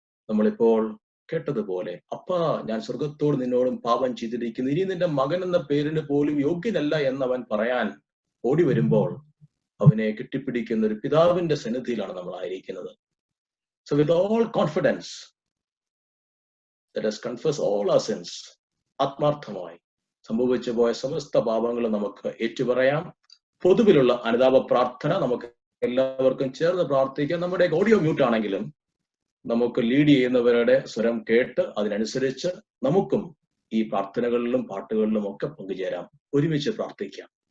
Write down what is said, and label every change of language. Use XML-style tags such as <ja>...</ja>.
<ml>നമ്മളിപ്പോൾ കേട്ടതുപോലെ, അപ്പാ ഞാൻ സ്വർഗത്തോട് നിന്നോടും പാപം ചെയ്തിരിക്കുന്നു, ഇനി നിന്റെ മകൻ എന്ന പേരിന് പോലും യോഗ്യനല്ല എന്നവൻ പറയാൻ ഓടി വരുമ്പോൾ അവനെ കെട്ടിപ്പിടിക്കുന്ന ഒരു പിതാവിന്റെ സന്നിധിയിലാണ് നമ്മൾ ആയിരിക്കുന്നത്.</ml> <en>So with all confidence, let us confess all our sins.</en> <ml>ആത്മാർത്ഥമായി സംഭവിച്ചു പോയ സമസ്ത പാപങ്ങളും നമുക്ക് ഏറ്റുപറയാം. പൊതുവിലുള്ള അനുതാപ പ്രാർത്ഥന നമുക്ക് എല്ലാവർക്കും ചേർന്ന് പ്രാർത്ഥിക്കാം. നമ്മുടെ ഓഡിയോ മ്യൂട്ട് ആണെങ്കിലും നമുക്ക് ലീഡ് ചെയ്യുന്നവരുടെ സ്വരം കേട്ട് അതിനനുസരിച്ച് നമുക്കും ഈ പ്രാർത്ഥനകളിലും പാട്ടുകളിലും ഒക്കെ പങ്കുചേരാം. ഒരുമിച്ച് പ്രാർത്ഥിക്കാം.</ml>